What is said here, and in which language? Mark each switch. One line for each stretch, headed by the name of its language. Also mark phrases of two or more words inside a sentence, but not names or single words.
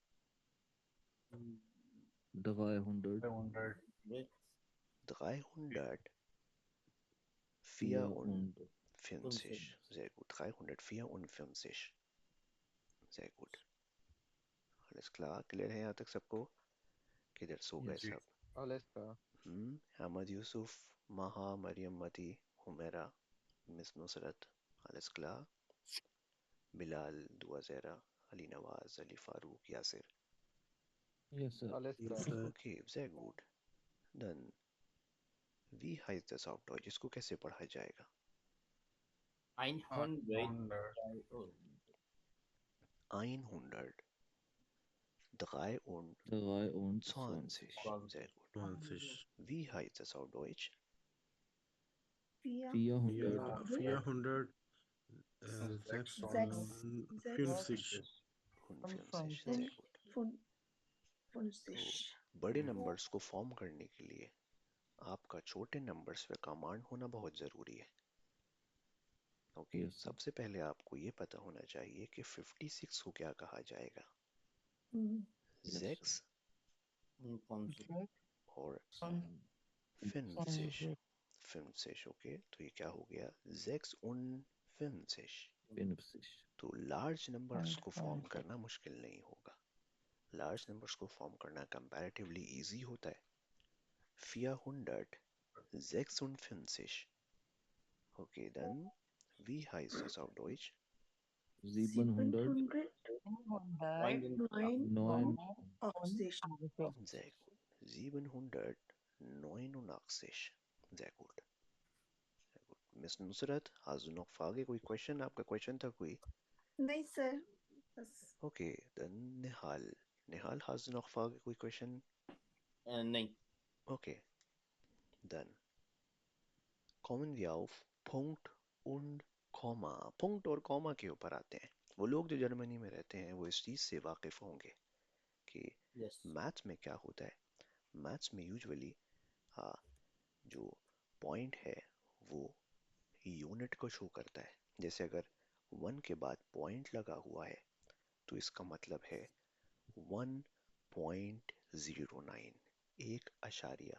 German: 300. 354. Sehr gut. 354. Sehr gut. alles klar,
Hindi: क्लियर है यहाँ तक सबको? किधर सो गए
English: Yes.
Hindi: सब?
German: Alles klar.
Hindi: अहमद यूसुफ, महा, मरियम मती, हुमेरा, मिस नुसरत,
German: alles klar?
Hindi: बिलाल, दुआ ज़हरा, अली नवाज, अली फारूक, यासिर.
English: Yes, sir.
German: Alles
English: Yes,
German: klar.
English: sir.
German: Okay, sehr gut. Dann, wie heißt das auf Deutsch?
Hindi: इसको कैसे पढ़ा जाएगा?
German: 100. 100. 23. 23. Sehr gut. 20. Wie heißt das auf Deutsch? 400. 400. 56. 55. Sehr gut.
Hindi: तो बड़े नंबर्स को फॉर्म करने के लिए आपका छोटे नंबर्स पे कमांड होना बहुत ज़रूरी है. ओके,
English: Yes, sir.
Hindi: सबसे पहले आपको ये पता होना चाहिए कि 56 को क्या कहा जाएगा.
English: Yes,
Hindi: Sechs और 50. 50, ओके, तो ये क्या हो गया? 56. 50. तो
English: large numbers
Hindi: को फॉर्म करना मुश्किल नहीं होगा.
English: large numbers
Hindi: को फॉर्म करना
English: comparatively easy
Hindi: होता है. 456.
German: Okay, dann, wie heißt das auf Deutsch? 700. 9. Sehr gut. 789. Sehr gut. Sehr gut. Miss Nusrat, hast du noch Frage?
Hindi: कोई question? आपका question था कोई? नहीं सर बस
German: Okay, dann Nihal. Nihal, hast du noch Frage?
Hindi: कोई question? नहीं.
German: Okay. Dann kommen wir auf Punkt und Komma.
Hindi: Punkt और Komma के ऊपर आते हैं. वो लोग जो जर्मनी में रहते हैं वो इस चीज़ से वाकिफ होंगे कि
English: Yes.
Hindi: मैथ्स में क्या होता है. मैथ्स में यूजुअली जो पॉइंट है वो यूनिट को शो करता है. जैसे अगर 1 के बाद पॉइंट लगा हुआ है तो इसका मतलब है 1.09, एक अशारिया.